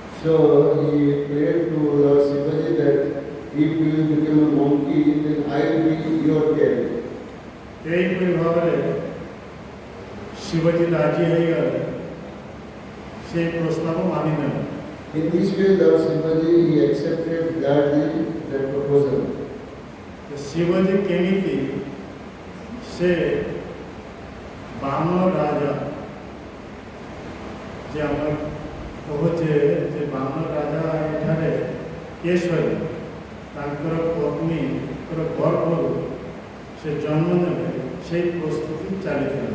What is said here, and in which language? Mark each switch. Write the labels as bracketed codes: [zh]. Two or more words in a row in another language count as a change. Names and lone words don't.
[en] So he prayed to Lord Shivaji that if you will become a monkey, then I will be your cat. [or] ଏହିପରି ଭାବରେ ଶିବଜୀ ରାଜି ହୋଇଗଲେ, ସେ ପ୍ରସ୍ତାବ ମାନିନେଲେ। [en] In this way, Lord Shivaji he accepted gladly that proposal. [or] ଶିବଜୀ କେମିତି ସେ ବାମନ ରାଜା, ଯେ ଆମେ କହୁଛେ ଯେ ବାମନ ରାଜା ଏଠାରେ କେଶରୀ ତାଙ୍କର ପତ୍ନୀଙ୍କର ଗର୍ଭରୁ ସେ ଜନ୍ମ ନେବେ, ସେହି ପ୍ରସ୍ତୁତି ଚାଲିଥିଲା।